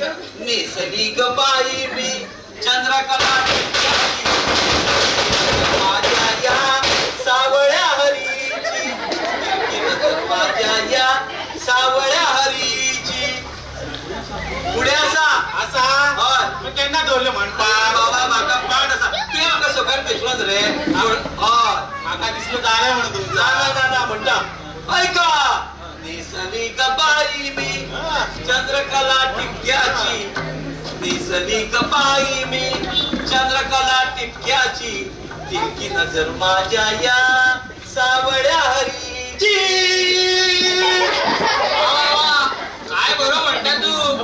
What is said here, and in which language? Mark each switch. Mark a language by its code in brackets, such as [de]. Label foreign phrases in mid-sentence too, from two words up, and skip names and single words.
[mr] नैसर्गिक बाई मी चंद्रकला टिपक्याची. माझ्या या सावळ्या हरीची माझ्या या सावळ्या हरीची. [kok] पुढे असा मग केन्ना दवरले म्हणपा बाबा म्हाका पाठ असा तुवें म्हाका सकाळ भेटलोच रे. हय म्हाका दिसलो जालें म्हणून तुमचा ना म्हणटा ऐका [mr] नैसर्गिक बाई मी चंद्रकला टिपक्याची. नैसर्गिक बाई मी चंद्रकला टिपक्याची. तिरकी नजर माझ्या या सावळ्या हरीची. काय बरं म्हणता तू